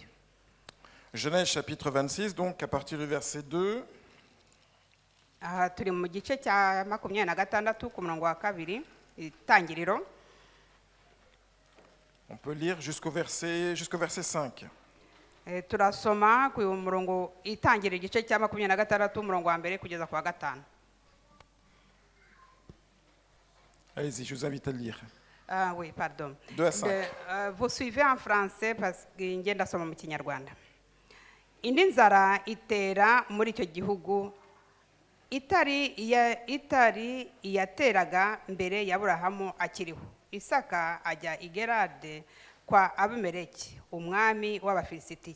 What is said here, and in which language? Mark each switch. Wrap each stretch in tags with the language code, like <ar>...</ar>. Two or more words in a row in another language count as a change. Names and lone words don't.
<fr>Genèse chapitre 26, donc à partir du verset 2.</fr> <rw>Aha turi mu gice cya 26 ku murongo wa kabiri itangiriro.</rw> <fr>On peut lire jusqu'au verset 5.</fr> <rw>Turasoma ku murongo itangiriro igice cya 26 umurongo wa mbere kugeza ku wa 5.</rw> <fr>Allez-y, je vous invite à le lire. Oui, pardon. 2 à 5. Vous suivez en français parce que</fr> <rw>ngenda soma mu Kinyarwanda. Indi nzara itera muri icyo gihugu itari iyateraga mbere ya Aburahamu akiriho. Isaka ajya i Gerari kwa Abimeleki umwami w'Abafilisitiya.</rw>